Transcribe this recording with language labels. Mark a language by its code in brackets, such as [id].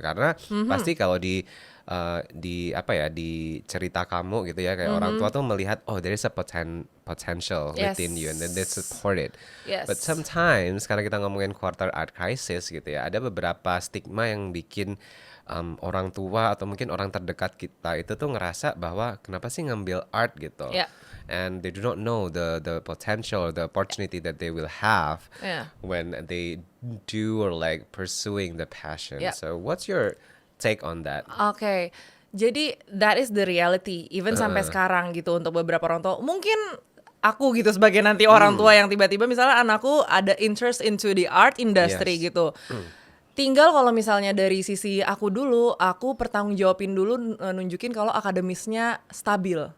[id] Karena pasti kalau di apa ya, di cerita kamu gitu ya, kayak orang tua tuh melihat [en] oh there is a potential within you and then they support it. Yes. But sometimes [id] karena kita ngomongin quarter art crisis gitu ya, ada beberapa stigma yang bikin orang tua atau mungkin orang terdekat kita itu tuh ngerasa bahwa kenapa sih ngambil art gitu. [en] Yeah. And they do not know the potential, the opportunity that they will have Yeah. when they do or like pursuing the passion. Yeah. So what's your take on that? [id] Oke, jadi [en] that is the reality even [id] sampai sekarang gitu untuk beberapa orang tua. Mungkin aku gitu sebagai nanti orang tua yang tiba-tiba misalnya anakku ada [en] interest into the art industry Yes. [id] gitu. Tinggal kalau misalnya dari sisi aku dulu, aku bertanggung jawabin dulu nunjukin kalau akademisnya stabil.